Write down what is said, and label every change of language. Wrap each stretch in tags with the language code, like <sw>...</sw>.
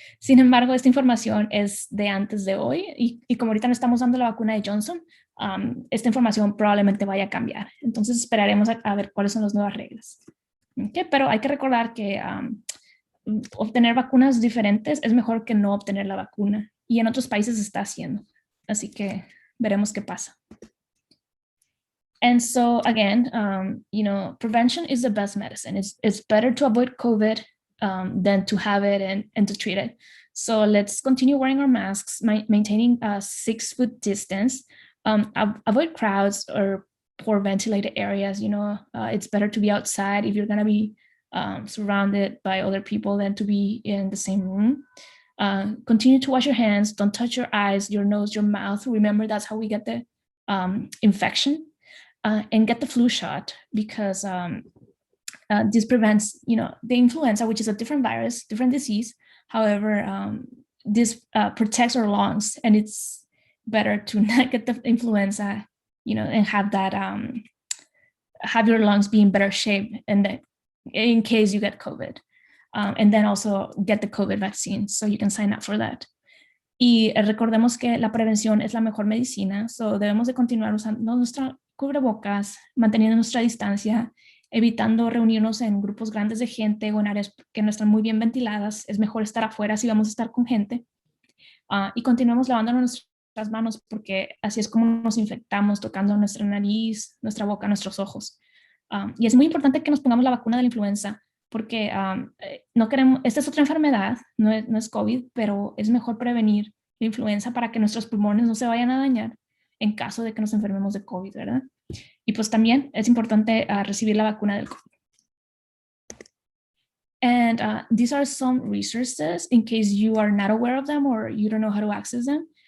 <es>Sin embargo, esta información es de antes de hoy, y como ahorita no estamos dando la vacuna de Johnson, esta información probablemente vaya a cambiar. Entonces esperaremos a ver cuáles son las nuevas reglas. Okay, pero hay que recordar que obtener vacunas diferentes es mejor que no obtener la vacuna, y en otros países se está haciendo. Así que veremos qué pasa.</es> <en>And so again, prevention is the best medicine. It's better to avoid COVID than to have it and to treat it. So let's continue wearing our masks, maintaining a 6-foot distance, avoid crowds or poor ventilated areas. It's better to be outside if you're gonna be surrounded by other people than to be in the same room. Continue to wash your hands. Don't touch your eyes, your nose, your mouth. Remember, that's how we get the infection. And get the flu shot, because this prevents, the influenza, which is a different virus, different disease. However, this protects our lungs, and it's better to not get the influenza, and have that, have your lungs be in better shape, and that in case you get COVID, and then also get the COVID vaccine, so you can sign up for that.</en> <es>Y recordemos que la prevención es la mejor medicina, so debemos de continuar usando nuestra cubrebocas, manteniendo nuestra distancia, evitando reunirnos en grupos grandes de gente o en áreas que no están muy bien ventiladas. Es mejor estar afuera si vamos a estar con gente. Y continuemos lavándonos nuestras manos, porque así es como nos infectamos, tocando nuestra nariz, nuestra boca, nuestros ojos. Y es muy importante que nos pongamos la vacuna de la influenza, porque no queremos, esta es otra enfermedad, no es COVID, pero es mejor prevenir la influenza para que nuestros pulmones no se vayan a dañar en caso de que nos enfermemos de COVID, ¿verdad? Y pues también es importante recibir la vacuna del COVID.</es> <en>And these are some resources in case you are not aware of them or you don't know how to access them.</en>